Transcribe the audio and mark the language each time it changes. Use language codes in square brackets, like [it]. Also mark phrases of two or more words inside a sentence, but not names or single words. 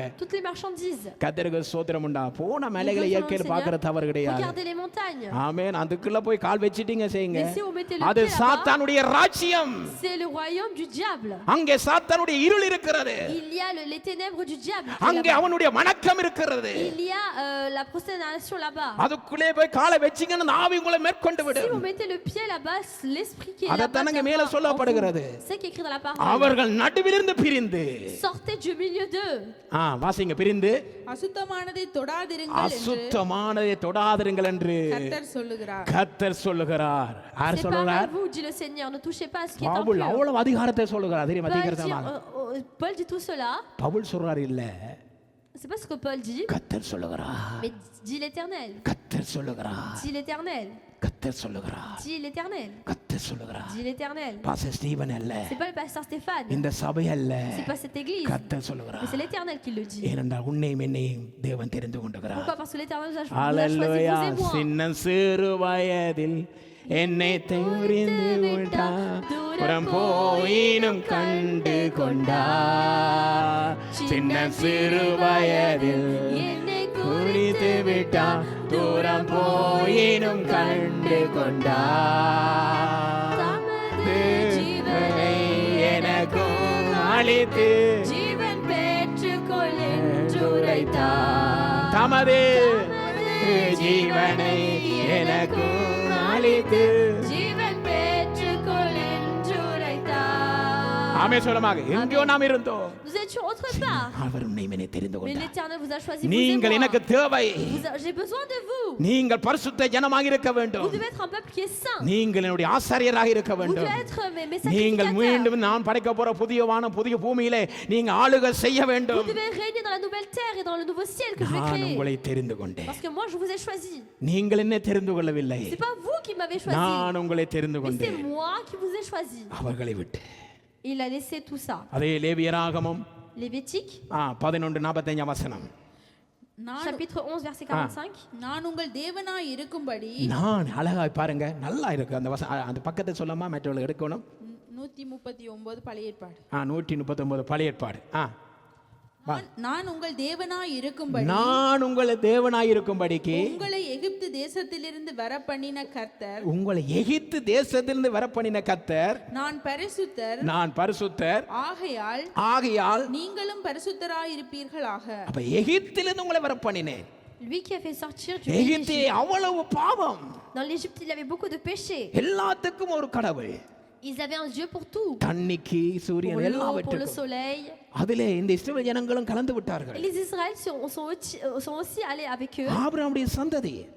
[fr] Toutes les marchandises. [ta] கர்த்தருக்கு ஸ்தோத்திரம் உண்டா. போன மலைகளை [fr] Nous glorifions [ta] இயற்கையில் [fr] le [ta] பார்க்கிற [fr] Seigneur. [ta] தவறு கிடையாது. [fr] Regardez les montagnes. [ta] ஆமென். அதுக்குள்ள போய் கால் வச்சிட்டீங்க செய்யுங்க. [fr] Mais si vous mettez le [ta] அது [fr] pied là-bas, [ta] சாத்தானுடைய ராஜ்யம். [fr] c'est le royaume du diable. [ta] அங்கே சாத்தானுடைய இருள் இருக்கிறது. [fr] Il y a les ténèbres du diable. qui est [ta] அங்கே [fr] là-bas. [ta] அவனுடைய வணக்கம் இருக்கிறது. [fr] Il y a la prosternation là-bas. [ta] அதுக்குள்ளே போய் காலை வச்சீங்கன்னா அந்த ஆவி உங்களை மேற்கொண்டு [fr] Si [ta] விடும். [fr] vous mettez le pied là-bas, l'esprit qui est [ta] அதை [fr] là-bas, [ta] தானங்க [fr] qui [ta] மேல [fr] est en [ta] சொல்லப்படுகிறது. [fr] vous. C'est qui est écrit dans la parole. [ta] அவர்கள் நடுவிலிருந்து பிரிந்து, [fr] Sortez du milieu d'eux. [ta] வாசிங்க, பிரிந்து அசுத்தமானதை தொடாதிருங்கள் என்று அசுத்தமானதை தொடாதிருங்கள் என்று கர்த்தர் சொல்லுகிறார். கர்த்தர் சொல்லுகிறார். யார் சொல்லுகிறார்? [fr] Séparez-vous, dit le Seigneur. Ne touchez pas à ce qui est பவுல் impur. [ta] அவ்வளவு அதிகாரத்தை சொல்லுகிறார். தெரியுமா? [fr] Paul dit, [ta] அதிகாரமாக [fr] Paul dit tout cela. [ta] பவுல் சொல்றாரு இல்ல, [fr] C'est pas ce que Paul dit, [ta] கர்த்தர் சொல்லுகிறார். [fr] mais dit l'Éternel. [ta] கர்த்தர் சொல்லுகிறார். [fr] Dit l'Éternel. [ta] கர்த்தர் சொல்லுகிறார். [fr] dit l'Éternel. [ta] கர்த்தர் சொல்லுகிறார். [fr] Dit l'Éternel. [ta] பாஸ்டர் ஸ்டீவன் அல்ல, [fr] C'est pas le pasteur Stéphane. [ta] இந்த சபை அல்ல, [fr] C'est pas cette église. [ta] கர்த்தர் [fr] Mais [ta] சொல்லுகிறார். [fr] c'est l'Éternel qui le dit. [ta] ஏனென்றால் உன்னையும் என்னையும் தேவன் தெரிந்து கொண்டுகிறார். [fr] Pourquoi? Parce que l'Éternel vous a choisi [ta] அல்லேலூயா. [fr] vous et moi. [ta] சின்ன சிறு வயதில் என்னை தெரிந்து விட்டார், புறம் போயினும் கண்டு கொண்டார். சின்ன சிறு வயதில் என்னை குறித்து விட்டார், தூரம் போயினும் கண்டு கொண்டார். தமது ஜீவனை எனக்கும் அளித்து ஜீவன் பெற்றுக்கொள் என்றுரைத்தார். தமது ஜீவனை எனக்கும் அளித்து ஜீவன் பெற்றுக்கொள் என்றுரைத்தார். ஆமே சொல்லுமாக. எங்கேயோ நாம் இருந்தோம், [fr] Nous étions autre part. [ta] அவர் உன்னை என்னை தெரிந்து [fr] Mais [ta] கொண்டார். [fr] l'Éternel vous a choisi vous et [ta] நீங்கள் [fr] moi. [ta] எனக்கு தேவை. [fr] J'ai besoin de vous. [ta] நீங்கள் பரிசுத்த ஜனமாக இருக்க [fr] Vous [ta] வேண்டும். [fr] devez être un peuple qui est saint. [ta] நீங்கள் என்னுடைய ஆசாரியராக இருக்க [fr] Vous [ta] வேண்டும். [fr] devez être mes [ta] நீங்கள் [fr] sacrificateurs. [ta] மீண்டும் நான் படைக்க போற புதிய வானம் புதிய பூமியிலே நீங்க ஆளுகை செய்ய [fr] Vous [ta] வேண்டும். [fr] devez régner dans la nouvelle terre et dans le nouveau ciel que je vais [ta] நான் [fr] créer. [ta] உங்களை தெரிந்து கொண்டேன். [fr] Parce que moi, je vous ai choisi. [ta] நீங்கள் என்ன தெரிந்து கொள்ளவில்லை, [fr] C'est pas vous qui m'avez choisi. [ta] நான் உங்களை தெரிந்து [fr] Mais c'est [ta] கொண்டேன். [fr] moi qui vous ai choisi. [ta] அவர்களை விட்டு [fr] Il a laissé tout ça. [ta] அதே லேவியராகமம் [fr] Lévitique, [ta] 11:45 வசனம். நான் [fr] chapitre 11, verset 45. [ta] நான் உங்கள் தேவனாய் இருக்கும்படி நான் அழகாய் பாருங்க, நல்லா இருக்கு அந்த வசனம். அந்த பக்கத்தை சொல்லாமா மற்றவர்கள் எடுக்கணும். 139 பழைய ஏற்பாடு. 139 பழைய ஏற்பாடு. நான் உங்கள் தேவனாய் இருக்கும்படி நான் உங்களை தேவனாய் இருக்கும்படிக்கு உங்களை எகிப்து தேசத்திலிருந்து வரப்பண்ணின கர்த்தர், உங்களை எகிப்து தேசத்திலிருந்து வரப்பண்ணின கர்த்தர், நான் பரிசுத்தர், நான் பரிசுத்தர் ஆகையால் நீங்களும் பரிசுத்தராய் இருப்பீர்களாக. அப்ப எகிப்திலிருந்து உங்களை வரப்பண்ணினேன். [fr] Lui qui a fait sortir du pays [ta] எகிப்திலே [fr] d'Égypte. [ta] அவ்வளவு பாவம், [fr] Dans l'Égypte, il y avait beaucoup de péchés. [ta] எல்லாத்துக்கும் ஒரு கடவுள். [fr] Ils avaient un Dieu pour tout. [ta] தண்ணிக்கு [fr] Pour [ta] சூரியன் [fr] l'eau, pour le [ta] எல்லாவற்றுக்கும். [fr] soleil. [ta] அதிலே இந்த இஸ்ரவேல் ஜனங்களும் கலந்து [fr] Et [ta] விட்டார்கள். [fr] les Israélites sont aussi allés avec eux. [ta] ஆபிரகாமுடைய சந்ததி.